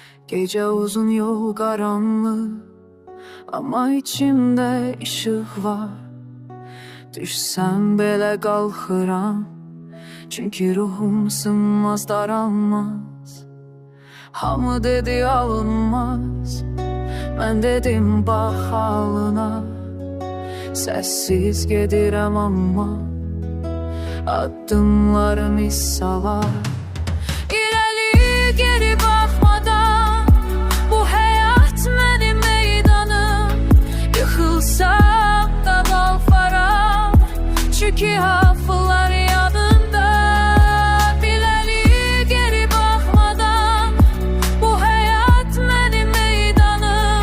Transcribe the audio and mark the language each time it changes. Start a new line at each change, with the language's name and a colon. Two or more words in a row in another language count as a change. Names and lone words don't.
Turkish: Gece uzun, yol karanlık, ama içimde ışık var.
Azerbaijani: Düşsem belə qalxıram, çünkü ruhum sınmaz, daralmaz. Hamı dedi alınmaz, mən dedim bax halına. Sessiz gedirəm amma addımlarım iz salar.
Turkish: İleri geri bakmadan,
Azerbaijani: bu hayat mənim meydanım. Yıxılsam da qalxaram, çünkü hafılar yadımda.
Turkish: İleri geri bakmadan,
Azerbaijani: bu hayat mənim meydanım.